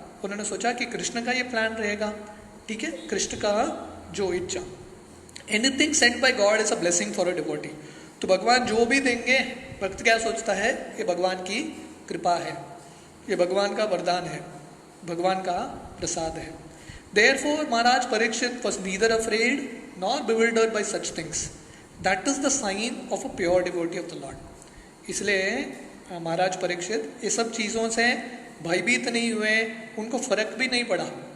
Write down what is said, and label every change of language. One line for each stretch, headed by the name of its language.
Hindi: उन्होंने सोचा कि कृष्ण का ये प्लान रहेगा, ठीक है, कृष्ण का जो इच्छा.
English: Anything sent by God is a blessing for a devotee.
Hindi: तो भगवान जो भी देंगे, भक्त क्या सोचता है? ये भगवान की कृपा है, ये भगवान का वरदान है, भगवान का प्रसाद है.
English: Therefore, Maharaj Parikshit was neither afraid nor bewildered by such things. That is the sign of a pure devotee of the Lord.
Hindi: इसलिए महाराज परीक्षित ये सब चीज़ों से भयभीत नहीं हुए, उनको फर्क भी नहीं पड़ा।